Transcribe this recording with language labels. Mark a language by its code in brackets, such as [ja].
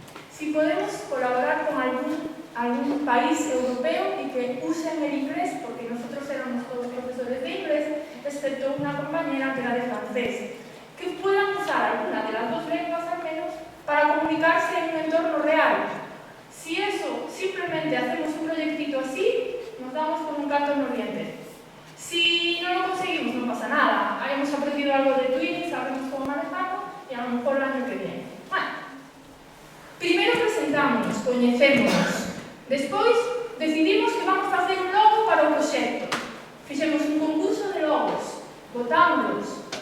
[es] Si podemos colaborar con algún país europeo y que usen el inglés, porque nosotros éramos todos profesores de inglés, excepto una compañera que era de francés, que puedan usar alguna de las dos lenguas al menos para comunicarse en un entorno real. Si eso simplemente hacemos un proyectito así, nos damos con un gato en oriente. Si no lo conseguimos, no pasa nada. Hemos aprendido algo de Twinning, sabemos cómo manejarlo y a lo mejor el año que viene. [gl] Bueno, primero presentamos, coñecémonos. Despois, decidimos que [es] vamos a hacer [gl] un logo para o proxecto. Fixemos un concurso de logos, votámoslos.